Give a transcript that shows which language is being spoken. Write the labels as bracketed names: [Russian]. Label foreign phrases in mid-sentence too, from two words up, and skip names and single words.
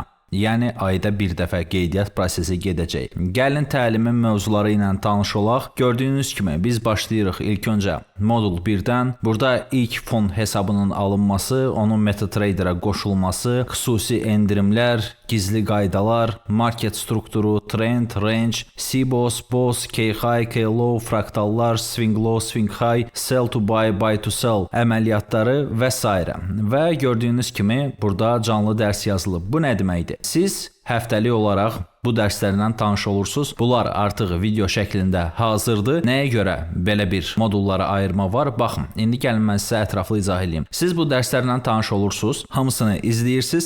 [Azerbaijani] Yəni ayda bir dəfə qeydiyyat prosesi gedəcək. Gəlin təlimin mövzuları ilə tanış olaq. Gördüyünüz kimi biz başlayırıq ilk öncə modul 1-dən. Burada ilk fon hesabının alınması, onun MetaTrader'a qoşulması, xüsusi endirimlər, gizli qaydalar, market strukturu, [English] trend, range, CBOS, BOS, K-high, K-low, fraktallar, swing low, swing high, sell to buy, buy to sell [Azerbaijani] əməliyyatları və s. Və gördüyünüz kimi burada canlı dərs yazılıb. Bu nə deməkdir? Siz həftəlik olaraq bu dərslərlə tanış olursunuz. Bunlar artıq video şəklində hazırdır. Nəyə görə belə bir modullara ayırma var? Baxın, indi gəlin mən sizə ətraflı izah edeyim. Siz bu dərslərlə tanış olursunuz, hamısını izləyirsiniz.